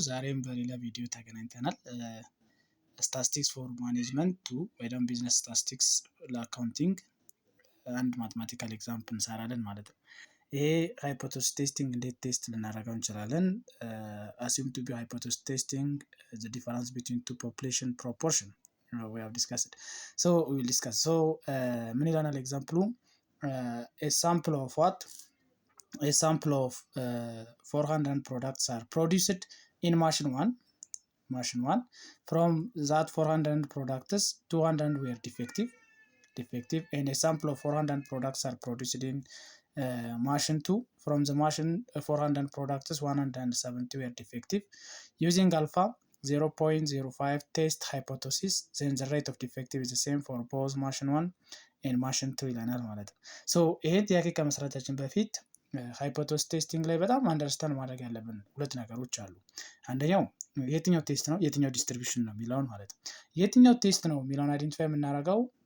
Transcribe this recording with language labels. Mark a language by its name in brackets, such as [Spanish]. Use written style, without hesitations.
[Amharic] ዛሬም በሌላ ቪዲዮ ተገናኝተናል። ስታቲስቲክስ ፎር ማኔጅመንት ቱ ወይ ደግሞ ቢዝነስ ስታቲስቲክስ ለአካውንቲንግ አንድ ማትማቲካል ኤግዛምፕል እንሰራለን ማለት ነው። ይሄ ሃይፖቴሲስ ቴስቲንግ እንዴት ቴስት ልናደርገው እንችላለን? [English] አሲም ቱ ቢ ሃይፖቴሲስ ቴስቲንግ ዘ ዲፈረንስ ቢትዊን ቱ ፖፑሌሽን ፕሮፖርሽን we have discussed. So we will discuss. [Amharic] So ምን ይላል ኤግዛምፕሉ? [English] A sample of what? A sample of 400 products are produced in machine 1. From that 400 products 200 were defective, and a sample of 400 products are produced in machine 2. From the machine 400 products 170 were defective. Using alpha 0.05 test hypothesis, then the rate of defective is the same for both machine 1 and machine 2 [Amharic] ይለናል ማለት ነው። ሶ ይሄን ጥያቄ ከመስራታችን በፊት ሃይፖቴሲስ ቴስቲንግ ላይ በጣም አንደርስታንድ ማድረግ ያለብን ሁለት ነገሮች አሉ። አንደኛው የትኛው ቴስት ነው የትኛው ዲስትሪቢዩሽን ነው የሚለውን ማለት ነው። የትኛው ቴስት ነው የሚለውን አይደንቲፋይ የምናደርገው